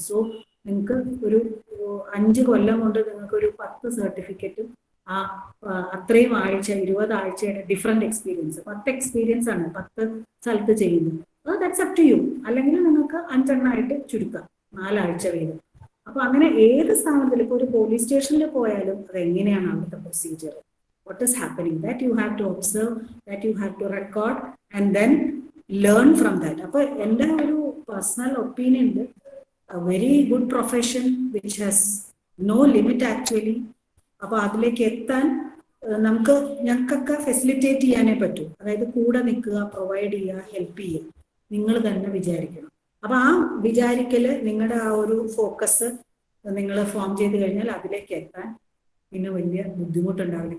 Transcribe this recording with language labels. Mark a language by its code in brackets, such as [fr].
[ml] So നിങ്ങൾക്ക് ഒരു 5 കൊല്ലം കൊണ്ട് നിങ്ങൾക്ക് ഒരു 10 സർട്ടിഫിക്കറ്റും അത്രയും ആഴ്ച 20 ആഴ്ചയുടെ ഡിഫറെന്റ് എക്സ്പീരിയൻസ്, 10 എക്സ്പീരിയൻസ് ആണ് 10 സ്ഥലത്ത് ചെയ്യുന്നത്. [en] That's up to you. [ml] അല്ലെങ്കിൽ നിങ്ങൾക്ക് 5 എണ്ണമായിട്ട് ചുരുക്കാം, 4 ആഴ്ച വീതം. അപ്പൊ അങ്ങനെ ഏത് സ്ഥാനത്തിൽ, ഇപ്പൊ ഒരു പോലീസ് സ്റ്റേഷനിൽ പോയാലും അത് എങ്ങനെയാണ് അവിടുത്തെ procedure, [en] what is happening, that you have to observe, that you have to record and then learn from that. [ml] അപ്പോൾ എൻ്റെ ഒരു personal ഒപ്പീനിയനിൽ [en] a very good profession which has no limit actually. [ml] അപ്പോൾ അതിലേക്ക് എത്താൻ ഞങ്ങൾക്കൊക്കെ ഫെസിലിറ്റേറ്റ് ചെയ്യാനേ പറ്റൂ. അതായത് കൂടെ നിൽക്കുക, പ്രൊവൈഡ് ചെയ്യുക, ഹെൽപ്പ് ചെയ്യുക, നിങ്ങൾ തന്നെ വിചാരിക്കണം. അപ്പൊ ആ വിചാരിക്കല്, നിങ്ങളുടെ ആ ഒരു ഫോക്കസ് നിങ്ങൾ ഫോം ചെയ്ത് കഴിഞ്ഞാൽ അതിലേക്ക് എത്താൻ പിന്നെ വലിയ ബുദ്ധിമുട്ടുണ്ടാവില്ല.